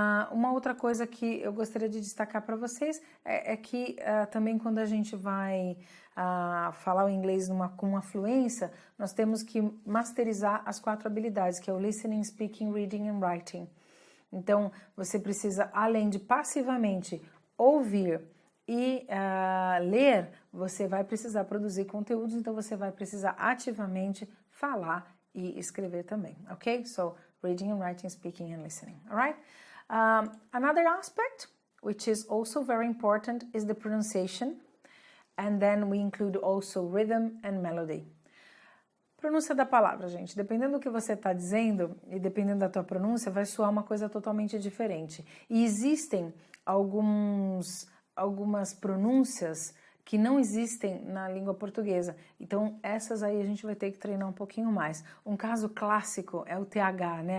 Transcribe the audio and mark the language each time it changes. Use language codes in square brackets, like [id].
[pt] Uma outra coisa que eu gostaria de destacar para vocês é que também quando a gente vai falar o inglês com uma fluência, nós temos que masterizar as 4 habilidades, que é o listening, speaking, reading and writing. Então, você precisa, além de passivamente ouvir e ler, você vai precisar produzir conteúdos, então você vai precisar ativamente falar e escrever também, ok? [en] So, reading and writing, speaking and listening, alright? Another aspect, which is also very important, is the pronunciation, and then we include also rhythm and melody. [pt] Pronúncia da palavra, gente. Dependendo do que você está dizendo e dependendo da tua pronúncia, vai soar uma coisa totalmente diferente. E existem algumas pronúncias que não existem na língua portuguesa. Então, essas aí a gente vai ter que treinar um pouquinho mais. Um caso clássico é o TH, né?